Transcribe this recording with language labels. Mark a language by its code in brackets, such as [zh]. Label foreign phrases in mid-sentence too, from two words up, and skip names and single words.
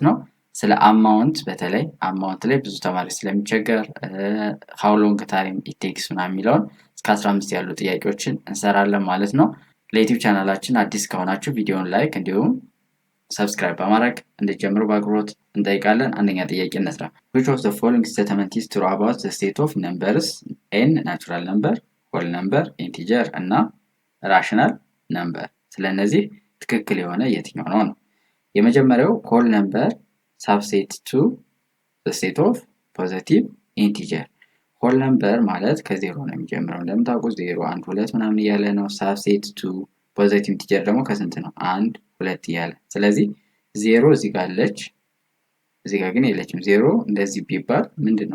[am] ነው። ስለ አማውንት በተለይ አማውንት ላይ ብዙ ተማሪ ስለሚቸገር [en] how long time it takes [am] ምናምን የሚለውን እስከ 15 ያሉ ጥያቄዎችን እንሰራለን ማለት ነው። ለዩቲዩብ ቻናላችን አዲስ ከሆናችሁ ቪዲዮውን ላይክ እንዲሁም ሰብስክራይብ በማድረግ እንድትጀምሩ በአክብሮት እንጠይቃለን። አንደኛ ጥያቄ እንስራ። [en] which of the following statement is true about the state of numbers n natural number፣ whole number፣ [am] ኢንቲጀር እና [en] rational number? [am] ስለነዚህ ትክክል የሆነ የትኛው ነው? የመጀመሪያው [en] whole number subset to the state of positive integer። whole number [am] ማለት ከዜሮ ነው የሚጀምረው። እንደምታውቁት 0 1 2 ምናምን እያለ ነው። [en] subset to positive integer [am] ደግሞ ከስንት ነው? 1 2 እያለ። ስለዚህ 0 እዚህ ጋር አለች፣ እዚህ ጋር ግን የለችም። 0 እንደዚህ ቢባል ምንድነው?